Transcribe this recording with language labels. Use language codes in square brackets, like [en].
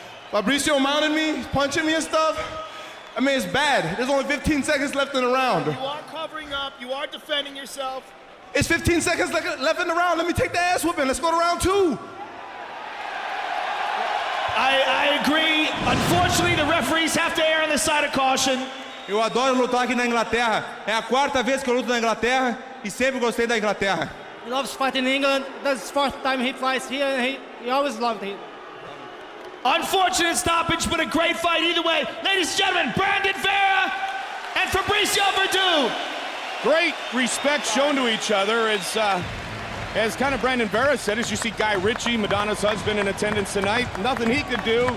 [en] Fabricio mounted me, he's punching me and stuff. I mean, it's bad. There's only 15 seconds left in the round. You are covering up. You are defending yourself. It's 15 seconds left in the round. Let me take the ass whooping. Let's go to round 2. I agree. Unfortunately, the referees have to err on the side of caution. [pt] Eu adoro lutar aqui na Inglaterra. É a 4ª vez que eu luto na Inglaterra e sempre gostei da Inglaterra. [en] He loves fighting in England. That's the 4th time he fights here, and he always loved it. Unfortunate stoppage, but a great fight either way. Ladies and gentlemen, Brandon Vera and Fabricio Verdum. Great respect shown to each other as kind of Brandon Vera said, as you see Guy Ritchie, Madonna's husband, in attendance tonight. Nothing he could do.